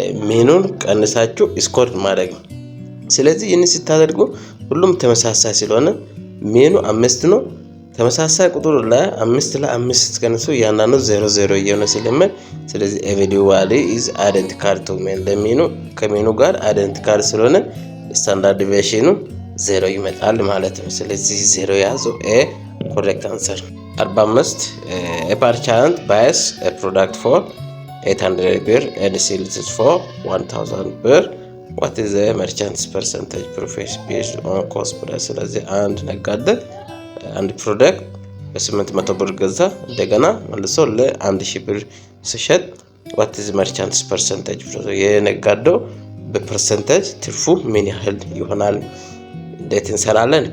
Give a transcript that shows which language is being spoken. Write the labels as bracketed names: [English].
[Amharic] ሚኑን ቀንሳችሁ ስኮር ማድረግ ነው። ስለዚህ ይህን ስታደርጉ ሁሉም ተመሳሳይ ስለሆነ ሚኑ 5 ነው። ተመሳሳይ ቁጥር ላይ 5 ላይ 5 ቀንሱ እያንዳንዱ 0 እየሆነ ስለሚል ስለዚህ [English] ኤቪዲዋሊ ኢዝ አይደንቲካል ቱ ሚን [Amharic] ለሚኑ ከሚኑ ጋር አይደንቲካል ስለሆነ ስታንዳርድ ዲቪዥኑ 0 ይመጣል ማለት ነው። ስለዚህ 0 ያዘው ኤ ኮሬክት አንሰር። 45 [English] a merchant buys a product for 800 ብር and sells it for 1000 ብር. what is the merchant's percentage profit based on cost price? [Amharic] ስለዚህ አንድ ነጋዴ አንድ ፕሮዳክት በ800 ብር ገዛ እንደገና መልሶ ለ1000 ብር ሲሸጥ [English] what is merchant's percentage? [Amharic] የነጋዴው በፐርሰንቴጅ ትርፉ ምን ያህል ይሆናል? እንዴት እንሰራለን?